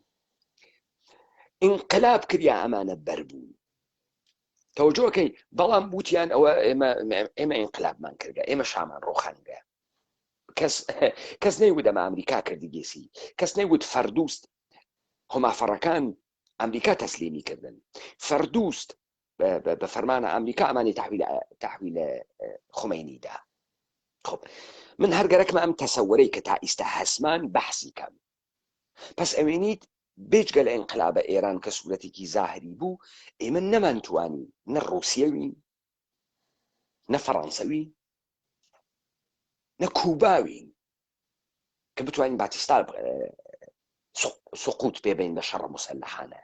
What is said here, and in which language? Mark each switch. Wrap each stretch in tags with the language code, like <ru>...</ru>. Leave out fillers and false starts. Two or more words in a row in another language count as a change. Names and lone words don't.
<ckb>انقلاب کریا ئەمانە بەربوون تەوەجۆکەی بەڵام بوتیان ئەوە ئێمە انقلابمان کردە ئێمە شامان ڕۆخانگە کەس نەیگوت ئەمە ئەمریکا کردی گێسی کەس نەیگوت فەردوست هۆمافەڕەکان ئەمریکا تەسلیمی کردن فەردوست بە فەرمانە ئەمریکا ئەمانی تحویل خومینیدا. خب من هەرگەرەکمە ئەم تەسەوەرەی کە تا ئیستا هەسمان بەحسی کەم پس ئەوێنیت بێجگە لە ئینقلابە ئێران کە سوورەتێکی زاهری بوو ئێمە نەمانتوانی نە ڕوسیەوین نە فەڕەنسەوی نە کوباوین کە بتوانین باتیستا سقوط پێبین بە شەڕ مسلحانە.</ckb>